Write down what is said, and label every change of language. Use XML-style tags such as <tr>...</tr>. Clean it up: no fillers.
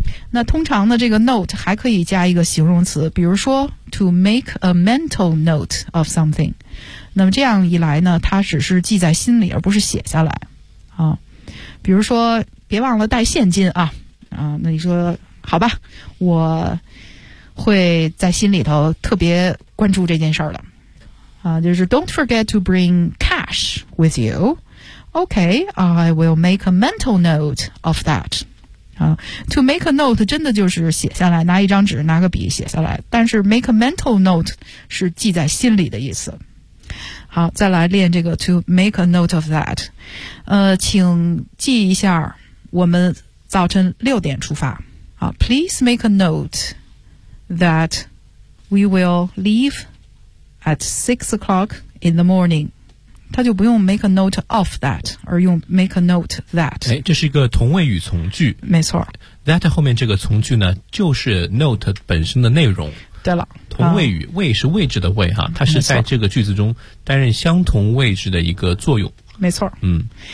<zh>那通常呢这个 note 还可以加一个形容词，比如说</zh> <en>to make a mental note of something。</en> <zh>那么这样一来呢，它只是记在心里而不是写下来啊。比如说别忘了带现金啊，啊，那你说好吧，我会在心里头特别关注这件事儿了。啊，就是</zh> <en>Don't forget to bring cash with you. Okay, I will make a mental note of that.</en> <zh>啊 ，</zh> <en>to make a note</en> <zh>真的就是写下来，拿一张纸，拿个笔写下来。但是</zh> <en>make a mental note</en> <zh>是记在心里的意思。好，再来练这个</zh> <en>to make a note of that。</en> <zh>请记一下，我们早晨六点出发。</zh> <en>好 ，please make a note that we will leave at 6 o'clock in the morning。</en> <zh>他就不用</zh> <en>make a note of that，</en> <zh>而用</zh> <en>make a note that。</en> <zh>哎，这是一个同位语从句。没错。 That 后面这个从句呢，就是 note 本身的内容。对了。同位语，位是位置的位哈，它是在这个句子中担任相同位置的一个作用。没错。嗯。</zh>